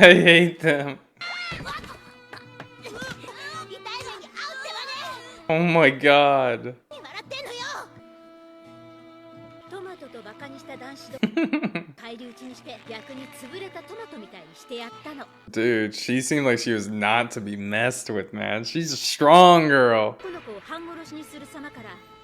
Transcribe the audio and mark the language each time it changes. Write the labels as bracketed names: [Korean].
[English] hate them. [Japanese] 痛い目に遭うってばね。 [English] Oh my god. [Japanese] 何笑ってんのよ。トマトとバカにした男子と返り討ちにして逆に潰れたトマトみたいにしてやったの。 [English] Dude, she seemed like she was not to be messed with, man. She's a strong girl. [Japanese] この子を半殺しにする様から